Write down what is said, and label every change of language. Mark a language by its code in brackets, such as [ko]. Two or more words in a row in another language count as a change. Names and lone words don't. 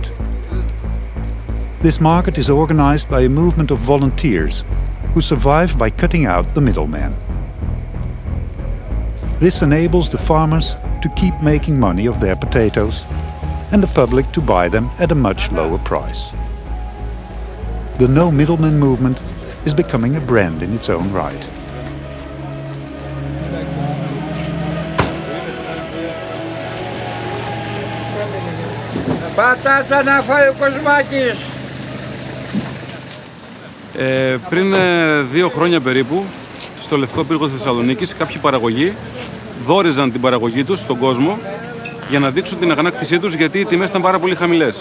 [en] This market is organized by a movement of volunteers who survive by cutting out the middleman. This enables the farmers to keep making money of their potatoes and the public to buy them at a much lower price. The No Middleman movement is becoming a brand in its own right. [el] Πατάτα να φάει ο Κοσμάκης! Πριν 2 χρόνια περίπου, στο Λευκό Πύργο της Θεσσαλονίκης, κάποιοι παραγωγοί δόριζαν την παραγωγή τους στον κόσμο για να δείξουν την αγανάκτησή τους γιατί οι τιμές ήταν πάρα πολύ χαμηλές.